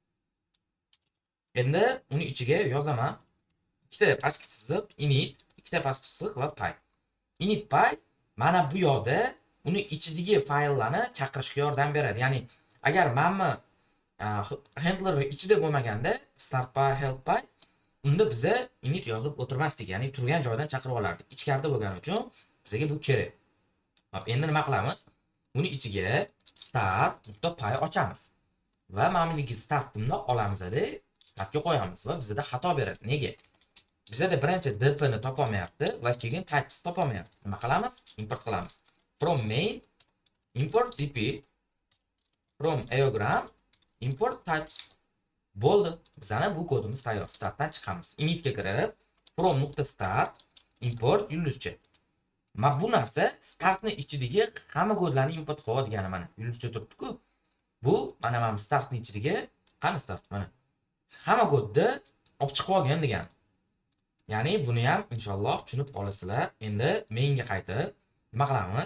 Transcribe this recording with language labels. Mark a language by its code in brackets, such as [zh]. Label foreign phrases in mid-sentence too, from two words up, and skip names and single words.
[uz] Endi uni ichiga yozaman. Ikkita pastki chiziq init, ikkita pastki chiziq va py. Init.py mana bu yoqda uni ichidagi fayllarni chaqirishga yordam beradi. Ya'ni agar mana handler ichida bo'lmaganda start.py, help.py unda biza init yozib o'tirmasdik. Ya'ni turgan joydan chaqirib olardik. Ichkarida bo'lgani uchun bizga bu kerak. Hop, endi nima qilamiz? Uni ichiga start.py ochamiz. Va mana bu start bunda olamizda startga qo'yamiz va bizda xato beradi. Nega? Bizda birinchi dp ni topolmayapti va keyin types topolmayapti. Nima qilamiz? Import qilamiz. [en] From main import dp from aeogram import types. [uz] Bo'ldi. Bizani bu kodimiz tayyor. Startdan chiqamiz. Initga kirib [en] from.start import [uz] yulduzcha. Mana bu narsa startni ichidagi hamma kodlarni import qiladigan mana yulduzcha turibdi-ku. Bu mana startni ichidagi qani start mana. Hamma kodni olib chiqib olgan degan. Ya'ni buni ham inshaalloh tushunib olasizlar. Endi mainga qaytib nima qilamiz?